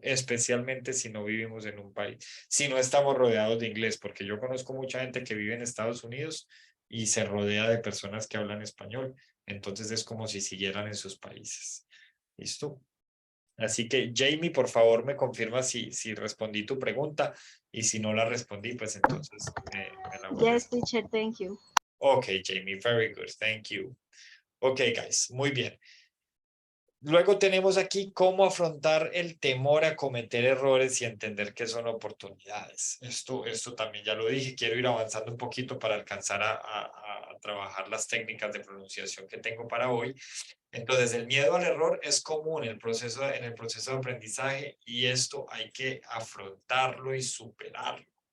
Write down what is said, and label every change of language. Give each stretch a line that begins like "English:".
Spanish: Especialmente si no vivimos en un país, si no estamos rodeados de inglés, porque yo conozco mucha gente que vive en Estados Unidos y se rodea de personas que hablan español, entonces es como si siguieran en sus países. ¿Listo? Así que, Jamie, por favor, me confirma si respondí tu pregunta y si no la respondí, pues entonces me la vuelves.
English: Yes, teacher, thank you. Okay, Jamie, very good, thank you. Okay, guys,
Spanish: muy bien. Luego tenemos aquí cómo afrontar el temor a cometer errores y entender que son oportunidades. Esto también ya lo dije, quiero ir avanzando un poquito para alcanzar a trabajar las técnicas de pronunciación que tengo para hoy. Entonces, el miedo al error es común en el proceso de aprendizaje y esto hay que afrontarlo y superarlo.